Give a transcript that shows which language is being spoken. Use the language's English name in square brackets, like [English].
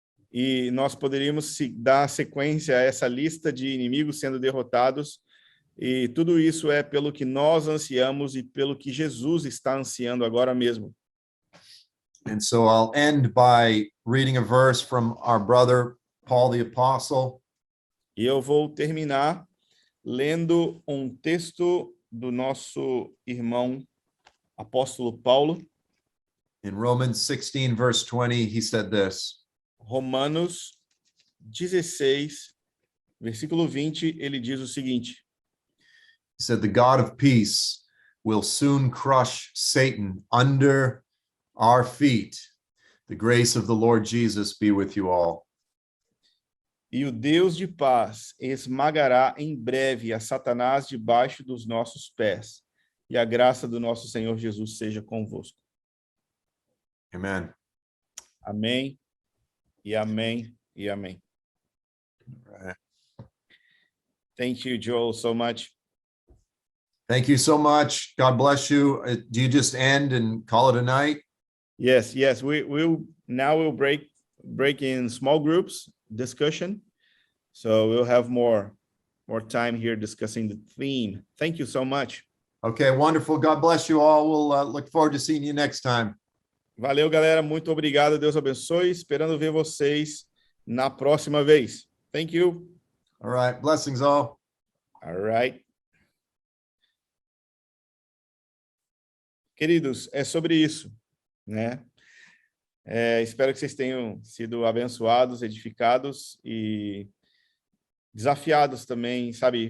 [Portuguese] E nós poderíamos dar sequência a essa lista de inimigos sendo derrotados, e tudo isso é pelo que nós ansiamos e pelo que Jesus está ansiando agora mesmo. [English] And so I'll end by reading a verse from our brother Paul the Apostle. [Portuguese] E eu vou terminar lendo um texto do nosso irmão apóstolo Paulo. [English] In Romans 16, verse 20, he said this. [Portuguese] Romanos 16, versículo 20, ele diz o seguinte: [English] He said, the God of peace will soon crush Satan under our feet. The grace of the Lord Jesus be with you all. [Portuguese] E o Deus de paz esmagará em breve a Satanás debaixo dos nossos pés. E a graça do nosso Senhor Jesus seja convosco. [English] Amen. [Portuguese] Amém, e amém, e amém. [English] Right. Thank you, Joel, so much. Thank you so much. God bless you. Do you just end and call it a night? Yes, we'll break in small groups discussion. So we'll have more time here discussing the theme. Thank you so much. Okay, wonderful. God bless you all. We'll look forward to seeing you next time. [Portuguese] Valeu, galera. Muito obrigado. Deus abençoe. Esperando ver vocês na próxima vez. [English] Thank you. All right. Blessings all. All right. [Portuguese] Queridos, é sobre isso, né? Espero que vocês tenham sido abençoados, edificados e desafiados também, sabe?